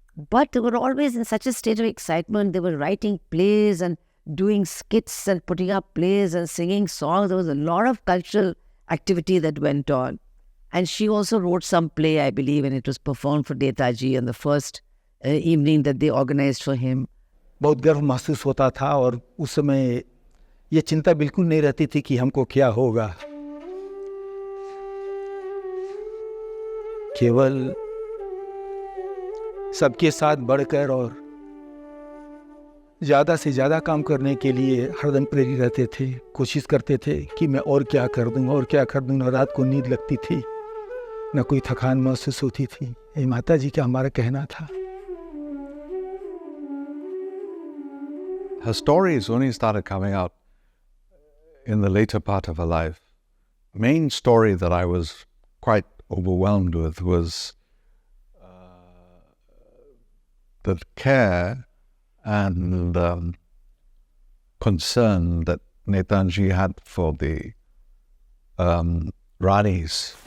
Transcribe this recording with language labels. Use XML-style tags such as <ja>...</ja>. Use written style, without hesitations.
<en>But they were always in such a state of excitement. They were writing plays and doing skits and putting up plays and singing songs. There was a lot of cultural activity that went on. And she also wrote some play, I believe, and it was performed for Netaji on the first evening that they organized for him.</en> <hi>बहुत गर्व महसूस होता था और उस समय ये चिंता बिल्कुल नहीं रहती थी कि हमको क्या होगा. केवल सबके साथ बढ़कर और ज़्यादा से ज़्यादा काम करने के लिए हरदम प्रेरित रहते थे. कोशिश करते थे कि मैं और क्या कर दूँ और क्या कर दूँ. न रात को नींद लगती थी, न कोई थकान महसूस होती थी. ये माता जी का हमारा कहना था.</hi> <en>Her stories only started coming out in the later part of her life. Main story that I was quite overwhelmed with was the care and concern that Netaji had for the Ranis.</en>